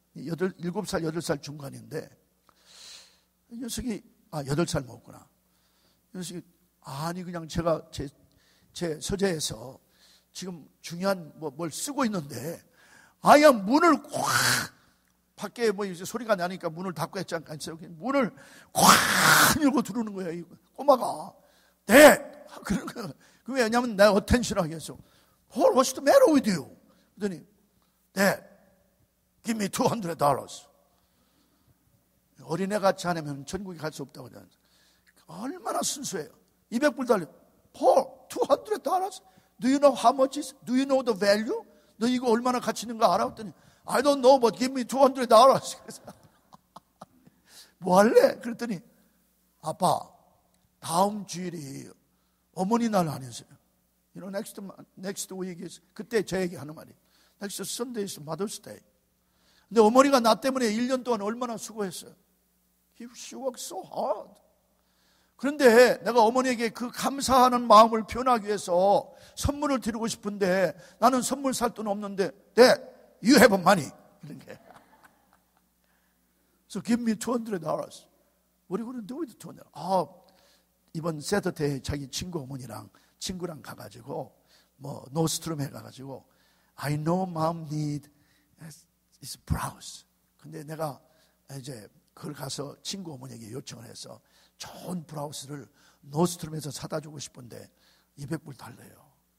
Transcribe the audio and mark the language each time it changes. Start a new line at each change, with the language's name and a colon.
Korean: 7살, 8살 중간인데 이 녀석이 8살 먹었구나. 이 녀석이 그냥 제가 제 서재에서 지금 중요한 뭘 쓰고 있는데 아야 문을 콱 밖에 뭐 이제 소리가 나니까 문을 닫고 했지 않겠어요? 문을 콱 열고 들어오는 거예요. 꼬마가 네 그런 거. 왜냐하면 내가 어텐션하게 해서
English: Paul, what's the matter with you?
Korean: 그랬더니
English: Dad, give me $200.
Korean: 어린애같이 안 하면 전국에 갈 수 없다고 하잖아요. 얼마나 순수해요. 200불 달려.
English: Paul, $200? Do you know how much is? Do you know the value?
Korean: 너 이거 얼마나 가치 있는 거 알아? 그랬더니
English: I don't know, but give me $200.
Korean: 그래서 뭐 할래? 그랬더니 아빠, 다음 주일이 어머니 날 아니었어요.
English: You know, next week is
Korean: 그때 제 얘기 하는 말이
English: Next Sunday is Mother's Day.
Korean: 근데 어머니가 나 때문에 1년 동안 얼마나 수고했어요.
English: She worked so hard.
Korean: 그런데 내가 어머니에게 그 감사하는 마음을 표현하기 위해서 선물을 드리고 싶은데 나는 선물 살 돈 없는데
English: Dad, you have money.
Korean: 이런 게.
English: So give me $200. What are you going to do with $200?
Korean: 이번 세터데이 자기 친구 어머니랑 친구랑 가가지고 뭐 노스트룸에 가가지고
English: I know mom need is blouse.
Korean: 근데 내가 이제 그걸 가서 친구 어머니에게 요청을 해서 좋은 브라우스를 노스트룸에서 사다 주고 싶은데 200불 달래요.